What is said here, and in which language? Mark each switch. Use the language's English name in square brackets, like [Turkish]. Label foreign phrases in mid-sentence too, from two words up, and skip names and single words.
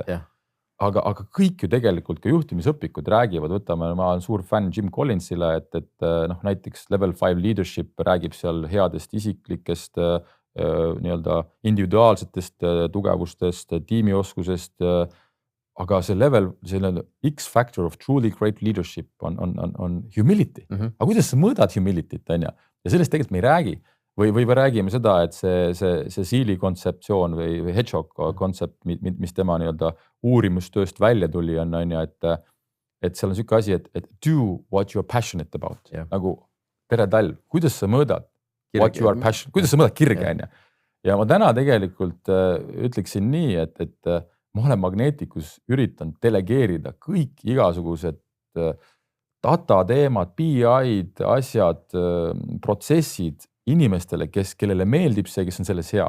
[Estonian] Aga kõik ju tegelikult ka juhtimisõpikud räägivad, võtame, ma olen suur fänn Jim Collinsile, et noh, näiteks Level 5 Leadership räägib seal headest isiklikest, nii-öelda individuaalsetest tugevustest, tiimioskusest, aga see level, selline [English] X-factor of truly great leadership [Estonian] on humility. Aga kuidas sa mõõdad humility't, on ju? Ja sellest tegelikult me ei räägi. Või räägime seda, et see Seali kontseptsioon või Hedgehog kontsept, mis tema nii-öelda uurimustööst välja tuli, on ju, et seal on selline asi, et [English] do what you are passionate about. [Estonian] Nagu tere talv, kuidas sa mõõdad [English] what you are passionate, [Estonian] kuidas sa mõõdad kirge, on ju? Ja ma täna tegelikult ütleksin nii, et ma olen Magneticus üritanud delegeerida kõik igasugused data teemad, BI-d, asjad, protsessid inimestele, kellele meeldib see, kes on selles hea.